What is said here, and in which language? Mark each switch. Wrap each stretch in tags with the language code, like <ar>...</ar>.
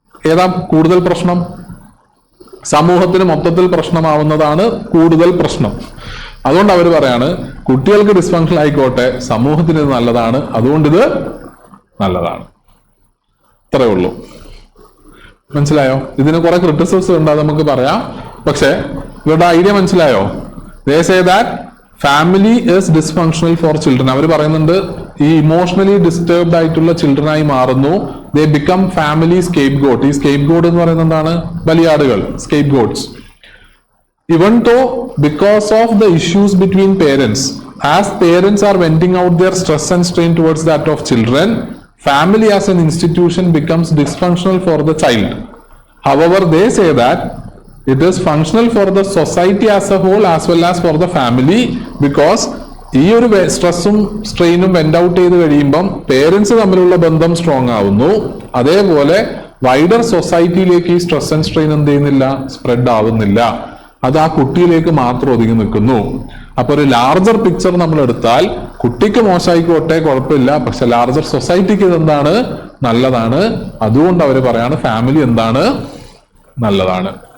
<ml>ഏതാ കൂടുതൽ പ്രശ്നം? സമൂഹത്തിന് മൊത്തത്തിൽ പ്രശ്നമാവുന്നതാണ് കൂടുതൽ പ്രശ്നം. അതുകൊണ്ട് അവർ പറയാണ് കുട്ടികൾക്ക് ഡിസ്ഫങ്ഷൻ ആയിക്കോട്ടെ, സമൂഹത്തിന് ഇത് നല്ലതാണ്, അതുകൊണ്ട് ഇത് നല്ലതാണ്. ഇത്രയേ ഉള്ളൂ. മനസ്സിലായോ? ഇതിന് കുറെ ക്രിറ്റിസിസം ഉണ്ട്, അത് നമുക്ക് പറയാം. പക്ഷെ ഇവരുടെ ഐഡിയ മനസ്സിലായോ?</ml> <en>They say that family is dysfunctional for children.</en> <ml>അവർ പറയുന്നുണ്ട് ഈ ഇമോഷണലി ഡിസ്റ്റർബ്ഡ് ആയിട്ടുള്ള ചിൽഡ്രൻ ആയി മാറുന്നു.</ml> <en>They become family scapegoat.</en> <ml>ഈ scapegoat എന്ന് പറയുന്നത് എന്താണ്? ബലിയാടുകൾ, scapegoats.</ml> <en>Even though because of the issues between parents, as parents are venting out their stress and strain towards that of children, family as an institution becomes dysfunctional for the child. However, they say that it is functional for the society as a whole as well as for the family, because</en> <ml>ഈ ഒരു സ്ട്രെസ്സും സ്ട്രെയിനും went out ചെയ്ത് കഴിയുമ്പം parents തമ്മിലുള്ള ബന്ധം strong ആവുന്നു. അതേപോലെ wider സൊസൈറ്റിയിലേക്ക് ഈ സ്ട്രെസ് ആൻഡ് സ്ട്രെയിൻ എന്ത് ചെയ്യുന്നില്ല? സ്പ്രെഡ് ആവുന്നില്ല. അത് ആ കുട്ടിയിലേക്ക് മാത്രം ഒതുങ്ങി നിൽക്കുന്നു. അപ്പൊ ഒരു ലാർജർ പിക്ചർ നമ്മൾ എടുത്താൽ കുട്ടിക്ക് മോശമായിക്കോട്ടെ കുഴപ്പമില്ല, പക്ഷെ ലാർജർ സൊസൈറ്റിക്ക് ഇതെന്താണ്? നല്ലതാണ്. അതുകൊണ്ട് അവർ പറയാണ് ഫാമിലി എന്താണ്? നല്ലതാണ്.</ml>